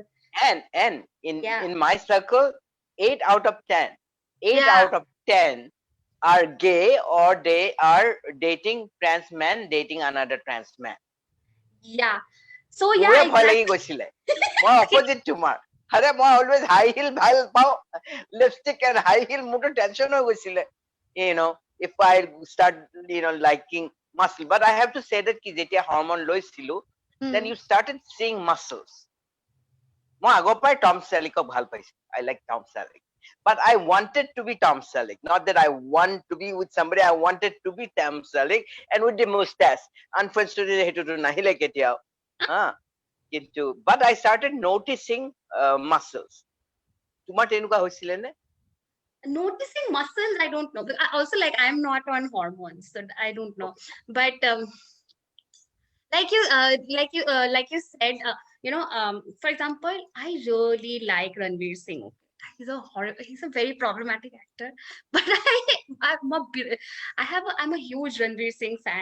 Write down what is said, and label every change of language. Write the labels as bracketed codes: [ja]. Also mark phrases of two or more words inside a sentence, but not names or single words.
[en] And Yeah. in my circle, 8 out of 10 Yeah. out of 10 are gay, or they are dating trans men, dating another trans man. Yeah. So yeah, [as] মোৰে ভয় লাগি [en] exactly. [as] গৈছিলে, মই অপোজিট তোমাৰ। আৰে মই [en] always high heel [as] ভাল পাওঁ, [en] lipstick and high heel [as] মোৰতো টেনচন হৈ গৈছিলে, [en] if I start liking muscle. But I have to say that [as] কি যেতিয়া হৰমন লৈছিলো, [en] then you started seeing muscles. [as] মই আগৰ পৰাই টম চেলিকক ভাল পাইছো, [en] I like Tom Selleck. But I wanted to be Tom Selleck, not that I want to be with somebody. I wanted to be Tom Selleck and with the mustache. Unfortunately [as] হেতুটো নাহিলে কেতিয়াও, কিন্তু [en] but I started noticing muscles. [as] তোমাৰ তেনেকুৱা হৈছিলে নে? [en] Noticing muscles, I don't know. But also, like, I'm not on hormones, so I don't know. But like you said, for example, I really like Ranveer Singh. He's a very problematic actor, but I'm a huge Ranveer Singh fan.